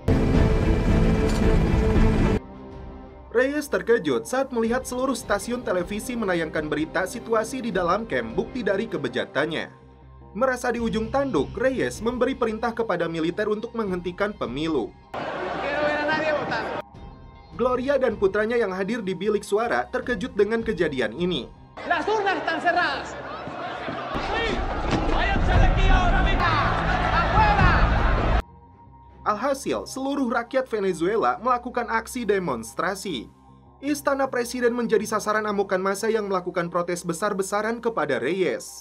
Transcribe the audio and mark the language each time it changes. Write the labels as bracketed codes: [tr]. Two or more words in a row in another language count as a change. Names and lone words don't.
[id] Reyes terkejut saat melihat seluruh stasiun televisi menayangkan berita situasi di dalam camp bukti dari kebejatannya. Merasa di ujung tanduk, Reyes memberi perintah kepada militer untuk menghentikan pemilu. Gloria dan putranya yang hadir di bilik suara terkejut dengan kejadian ini. [es] Las urnas están cerradas. [id] Alhasil, seluruh rakyat Venezuela melakukan aksi demonstrasi. Istana presiden menjadi sasaran amukan massa yang melakukan protes besar-besaran kepada Reyes.